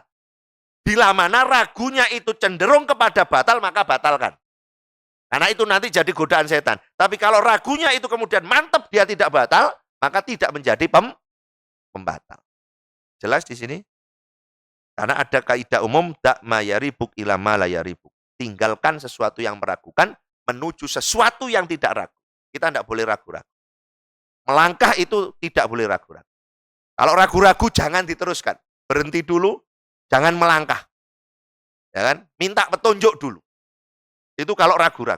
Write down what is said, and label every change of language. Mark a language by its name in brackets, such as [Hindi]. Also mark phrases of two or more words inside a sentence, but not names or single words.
[Indonesian] Bila mana ragunya itu cenderung kepada batal, maka batalkan. Karena itu nanti jadi godaan setan. Tapi kalau ragunya itu kemudian mantap dia tidak batal, maka tidak menjadi pembatal. Jelas di sini? Karena ada kaidah umum [Arabic] دع ما يريبك إلى ما لا يريبك. [Indonesian] Tinggalkan sesuatu yang meragukan menuju sesuatu yang tidak ragu. Kita tidak boleh ragu-ragu. Melangkah itu tidak boleh ragu-ragu. Kalau ragu-ragu jangan diteruskan. Berhenti dulu, jangan melangkah. Ya kan? Minta petunjuk dulu. Itu kalau ragu-ragu.